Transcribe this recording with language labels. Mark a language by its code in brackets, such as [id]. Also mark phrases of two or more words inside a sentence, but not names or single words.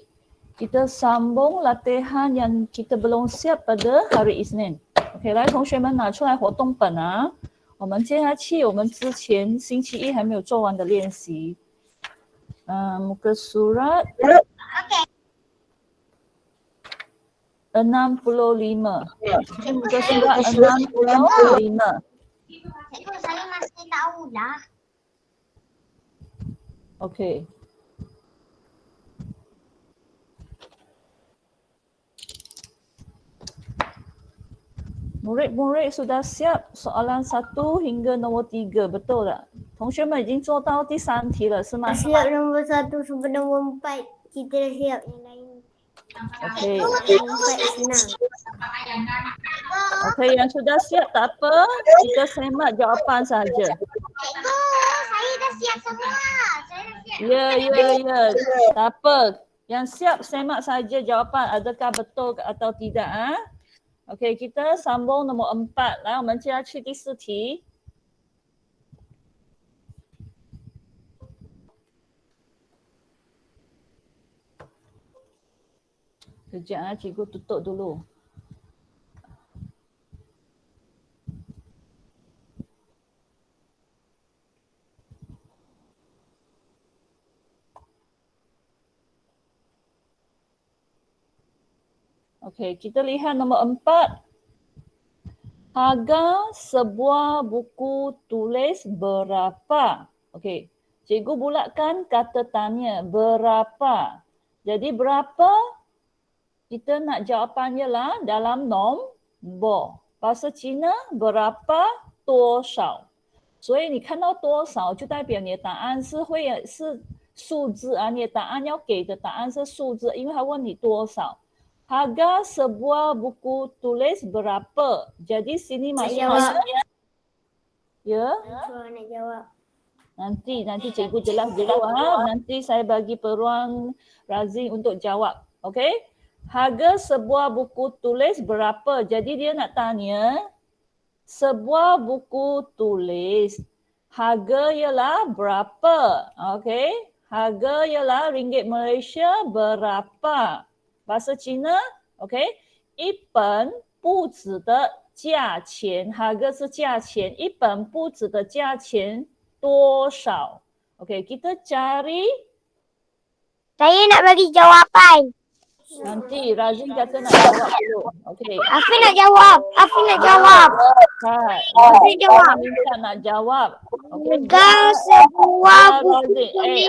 [ms] Kita sambung latihan yang kita belum siap pada hari Isnin. [zh] OK， 来，同学们拿出来活动本啊。我们接下去我们之前星期一还没有做完的练习。 [ms] muka surat 65. Muka surat 65. Cikgu, saya masih tahu dah. OK。Murid-murid sudah siap soalan 1 hingga nombor 3, betul tak? [zh] 同学们已经做到第3题了，是吗？ [ms] Siap nombor 1 sampai nombor 4. Kita dah siap yang lain. OK， Nombor 4 senang. OK， yang sudah siap tak apa, kita semak jawapan saja. Cikgu, saya dah siap semua. Saya dah siap. Ya. Tak apa. Yang siap semak saja jawapan adakah betul atau tidak. OK， kita sambung nombor 4. [zh] 来，我们接下去第4 题。 [ms] Sekejap, cikgu tutup dulu. Okey, kita lihat nombor 4. Harga sebuah buku tulis berapa? Okey, cikgu bulatkan kata tanya berapa. Jadi berapa? Kita nak jawapannya lah dalam nombor. Bahasa Cina berapa 多少？ [zh] 所以你看到多少就代表你的答案是数字啊，你的答案要给的答案是数字，因为他问你多少。 [ms] Harga sebuah buku tulis berapa? Jadi sini maksudnya ya. Nak jawab. Nanti cikgu jelas dulu nanti saya bagi peluang Razin untuk jawab. Okey? Harga sebuah buku tulis berapa? Jadi dia nak tanya sebuah buku tulis harga ialah berapa? Okey? Harga ialah ringgit Malaysia berapa? Bahasa Cina, okey? [zh] 一本不止的价钱 harga 是价钱，一本不止的价钱多少？ [ms] Okey, kita cari. Saya nak bagi jawapan. Nanti Razin kata nak jawab dulu. Okey. Afiq nak jawab. Razin jawab. Minta nak jawab. Okey. Harga sebuah buku tulis